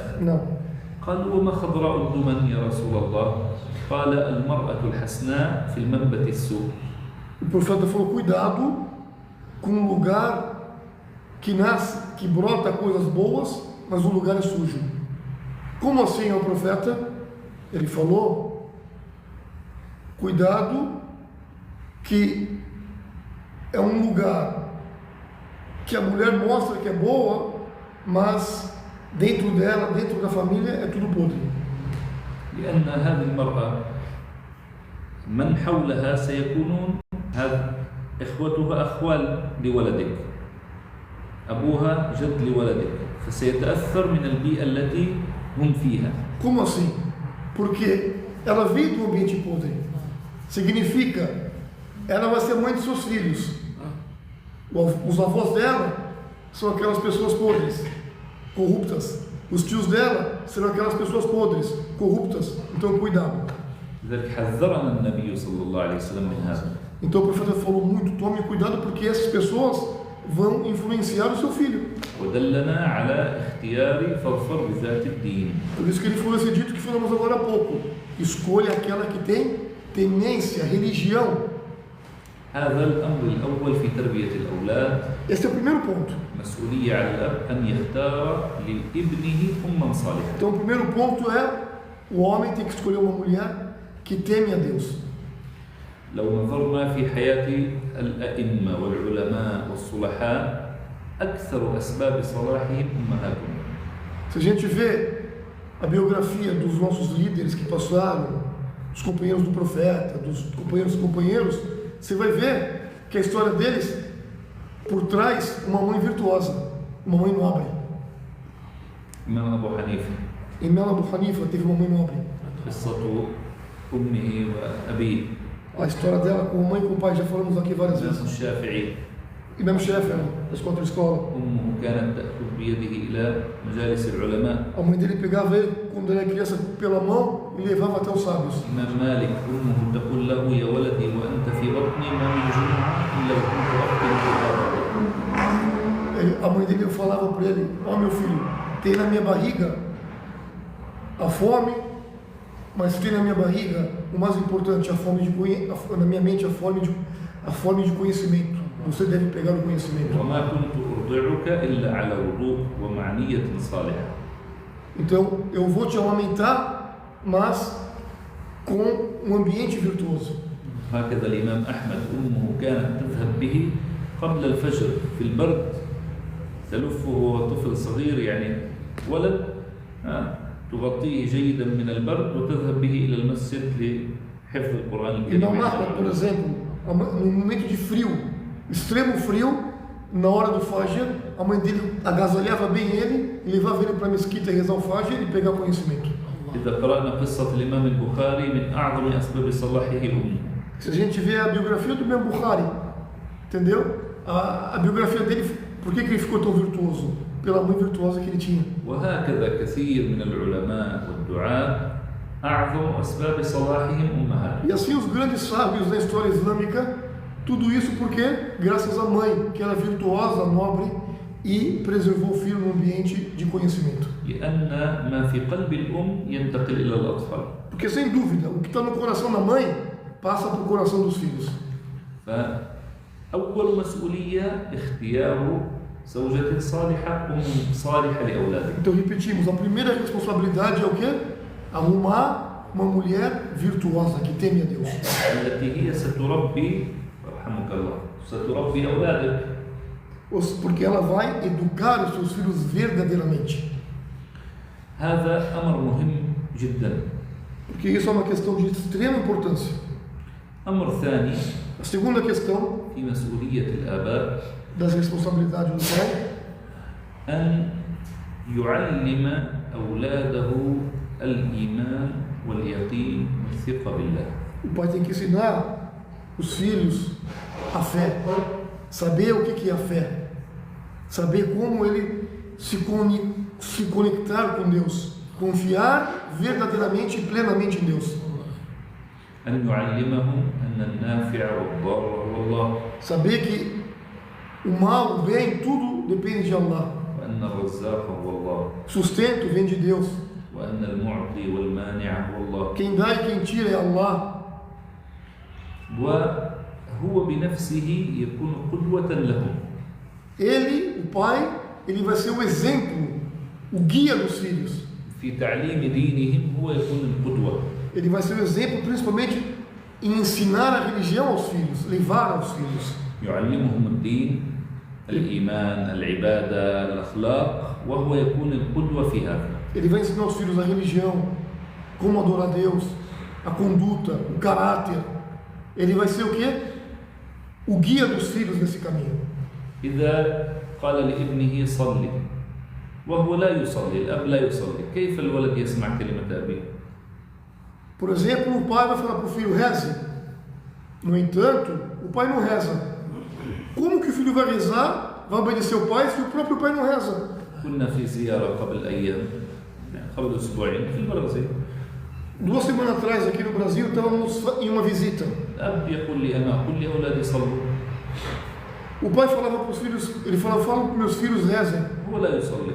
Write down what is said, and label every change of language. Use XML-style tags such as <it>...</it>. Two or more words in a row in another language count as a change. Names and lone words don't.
<pt>Não.</pt> <ar>قالوا وما خضراء الدمن يا رسول الله؟ قال المرأة الحسناء في المنبت السوء.</ar> <pt>O profeta falou, cuidado com um lugar que nasce, que brota coisas boas, mas o lugar é sujo. Como assim é o profeta? Ele falou, cuidado que é um lugar que a mulher mostra que é boa, mas dentro dela, dentro da família, é tudo podre.</pt> <ar>لأن هذه المرأة من حولها سيكونون هذا إخوتها أخوال لولدك، أبوها جد لولدك، فسيتأثر من البيئة التي هم فيها.</ar> <pt>Como assim? Porque ela veio do ambiente podre. Significa, ela vai ser mãe de seus filhos. Os avós dela são aquelas pessoas podres, corruptas. Os tios dela serão aquelas pessoas podres, corruptas. Então, cuidado.</pt> <ar>لذلك حذرنا النبي صلى الله عليه وسلم من هذا.</ar> <pt>Então, o profeta falou muito, tome cuidado, porque essas pessoas vão influenciar o seu filho.</pt> <ar>ودلنا على اختيار فاظفر بذات الدين.</ar> <pt>Por isso que ele falou esse dito que falamos agora há pouco. Escolha aquela que tem temência, religião.</pt> <ar>هذا الأمر الأول في تربية الأولاد.</ar> <pt>Esse é o primeiro ponto.</pt> <ar>مسؤولية على الأب أن يختار لابنه أما صالحة.</ar> <pt>Então, o primeiro ponto é o homem tem que escolher uma mulher que teme a Deus.</pt> <ar>لو نظرنا في حياة الأئمة والعلماء والصلحاء أكثر أسباب صلاحهم أمهاتهم.</ar> <pt>Se a gente vê a biografia dos nossos líderes que passaram, dos companheiros do profeta, dos companheiros, você vai ver que a história deles, por trás, uma mãe virtuosa, uma mãe nobre.</pt> <ar>إمام أبو حنيفة.</ar> <pt>Imam Abu Hanifa teve uma mãe nobre.</pt> <ar>قصة أمه وأبيه.</ar> <pt>A história dela com a mãe e com o pai, já falamos aqui várias</pt> <ar>الإمام</ar> <pt>vezes.</pt> <ar>الشافعي.</ar> <pt>Imam Shafi'i, da escola da escola.</pt> <ar>أمه كانت تأخذ بيده إلى مجالس العلماء.</ar> <pt>A mãe dele pegava ele, quando ele era criança, pela mão e levava até os sábios.</pt> <ar>الإمام مالك أمه تقول له يا ولدي وأنت في بطني ما من جمعة إلا وكنت أختم الكتاب.</ar> <pt>A mãe dele falava para ele, ó meu filho, tem na minha barriga a fome, mas tem na minha barriga, o mais importante, a fome de na minha mente, a fome de conhecimento. Você deve pegar o conhecimento.</pt> <ar>وما كنت أرضعك إلا على وضوء ومعنية صالحة.</ar> <pt>Então, eu vou te amamentar, mas com um ambiente virtuoso.</pt> <ar>هكذا الإمام أحمد أمه كانت تذهب به قبل الفجر في البرد تلفه وهو طفل صغير يعني ولد تغطيه جيدا من البرد وتذهب به إلى المسجد لحفظ القرآن الكريم.</ar> <pt>Imam Ahmad, por exemplo, no momento de frio, extremo frio, na hora do Fajr, a mãe dele agasalhava bem ele e levava ele para a mesquita rezar o Fajr e pegar conhecimento.</pt> <ar>إذا قرأنا قصة الإمام البخاري من أعظم أسباب صلاحه أمه.</ar> <pt>Se a gente vê a biografia do Imam Bukhari, entendeu? A biografia dele, por que ele ficou tão virtuoso? Pela mãe virtuosa que ele tinha.</pt> <ar>وهكذا كثير من العلماء والدعاة أعظم أسباب صلاحهم أمهات.</ar> <pt>E assim os grandes sábios da história islâmica, tudo isso porque graças à mãe, que era virtuosa, nobre e preservou o filho num ambiente de conhecimento.</pt> <ar>لأن ما في قلب الأم ينتقل إلى الأطفال.</ar> <pt>Porque sem dúvida, o que está no coração da mãe passa para o coração dos filhos.</pt> <ar>فأول مسؤولية اختيار زوجة صالحة أم صالحة لأولادك.</ar> <pt>Então repetimos, a primeira responsabilidade é o quê? Arrumar uma mulher virtuosa que teme a Deus.</pt> <ar>التي هي ستربي رحمك الله ستربي أولادك.</ar> <pt>Porque ela vai educar os seus filhos verdadeiramente.</pt> <ar>هذا أمر مهم جدا.</ar> <pt>Porque isso é uma questão de extrema importância.</pt> <ar>أمر ثاني</ar> <pt>A segunda questão</pt> <ar>في مسؤولية الآباء</ar> <pt>das responsabilidades do pai</pt> <ar>أن يعلم أولاده الإيمان واليقين والثقة بالله.</ar> <pt>O pai tem que ensinar os filhos a fé, saber o que é a fé, saber como ele se conectar com Deus, confiar verdadeiramente e plenamente em Deus.</pt> <ar>أن يعلمهم أن النافع والضار هو الله.</ar> <pt>Saber que o mal, o bem, tudo depende de Allah.</pt> <ar>وأن الرزاق هو الله.</ar> <pt>Sustento vem de Deus.</pt> <ar>وأن المعطي والمانع هو الله.</ar> <pt>Quem dá e quem tira é Allah.</pt> <ar>وهو بنفسه يكون قدوة لهم.</ar> <pt>Ele, o pai, ele vai ser o exemplo, o guia dos filhos.</pt> <ar>في تعليم دينهم هو يكون القدوة.</ar> <pt>Ele vai ser o exemplo principalmente em ensinar a religião aos filhos, levar aos filhos.</pt> <ar>يعلمهم الدين الإيمان العبادة الأخلاق وهو يكون القدوة في هذا.</ar> <pt>Ele vai ensinar aos filhos a religião, como adorar a Deus, a conduta, o caráter. Ele vai ser o quê? O guia dos filhos nesse caminho.</pt> <ar>إذا قال لابنه صلي وهو لا يصلي الأب لا يصلي كيف الولد يسمع كلمة أبيه؟</ar> <pt>Por exemplo, o pai vai falar para o filho, reze. No entanto, o pai não reza. Como que o filho vai rezar, vai obedecer o pai, se o próprio pai não reza?</pt> <ar>كنا في زيارة قبل أيام قبل أسبوعين في البرازيل.</ar> <pt>2 semanas atrás, aqui no Brasil, estávamos em uma visita.</pt> <ar>الأب يقول لي أنا أقول لأولادي صلوا.</ar> <pt>O pai falava para os filhos, ele falava, fala para os meus filhos rezem.</pt> <ar>هو لا يصلي.</ar>